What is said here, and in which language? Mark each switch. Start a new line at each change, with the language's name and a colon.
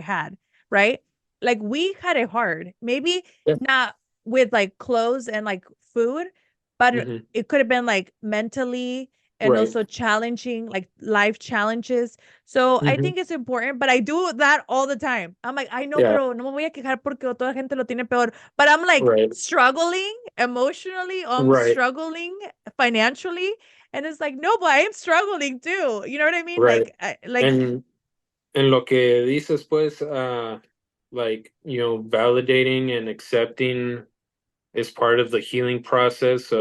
English: had, right? Like we had it hard, maybe Yeah. not with like clothes and like food, but Hmm. it could have been like mentally and Right. also challenging like life challenges. So I Hmm. think it's important, but I do that all the time. I'm like, I know, Yeah.
Spanish: pero no me voy a quejar porque toda la gente lo tiene peor.
English: But I'm like Right. struggling emotionally, I'm Right. struggling financially. And it's like, no, but I am struggling too. You know what I mean? Right. Like, And
Spanish: en lo que dices, pues,
English: like, validating and accepting is part of the healing process of